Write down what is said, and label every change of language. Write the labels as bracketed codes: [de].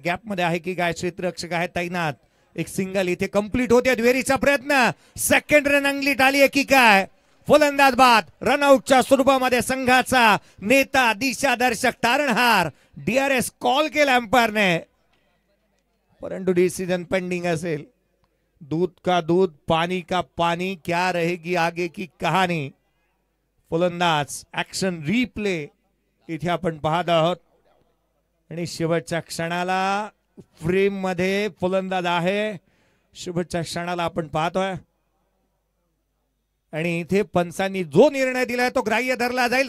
[mr] Gap मध्ये आहे की काय क्षेत्ररक्षक आहे तैनात. एक सिंगल इथे कंप्लीट होते. दुहेरीचा प्रयत्न. सेकंड रन अंगलीत आली आहे की काय. फलंदाज बाद. रनआउटच्या स्वरूपामध्ये संघाचा नेता दिशादर्शक तारणहार DRS कॉल केला अंपायरने परंतु डिसिजन पेंडिंग असेल. [hi] दूध का दूध पानी का पानी क्या रहेगी आगे की कहाणी. [mr] फलंदाज ऍक्शन रिप्ले इथे आपण पाहत आहोत आणि शेवटच्या क्षणाला फ्रेम मध्ये फलंदाज आहे. शेवटच्या क्षणाला आपण पाहतोय आणि इथे पंचांनी जो निर्णय दिलाय तो ग्राह्य धरला जाईल.